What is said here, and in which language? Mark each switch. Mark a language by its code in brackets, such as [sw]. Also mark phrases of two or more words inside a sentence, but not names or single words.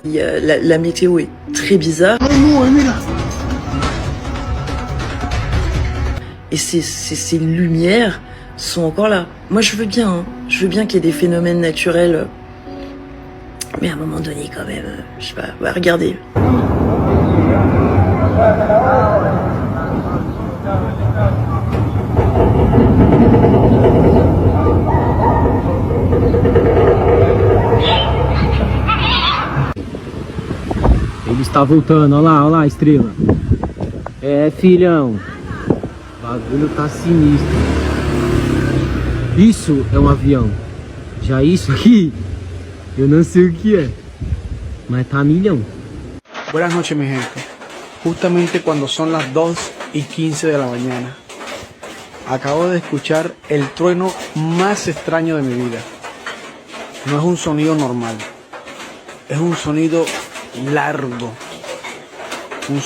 [fr] La météo est très bizarre. Et ces lumières sont encore là. Moi je veux bien, hein. Je veux bien qu'il y ait des phénomènes naturels. Mais à un moment donné quand même, je sais pas, bah regardez. [pt] Ele está voltando, olha lá, estrela. É, filhão. O bagulho tá sinistro. Isso é um avião. Já isso aqui, eu não sei o que é. Mas tá milhão. [es] Buenas noches, mi gente. Justamente cuando son las 2:15 de la mañana, acabo de escuchar el trueno más extraño de mi vida. No es un sonido normal, es un sonido largo, un sonido escalofriante.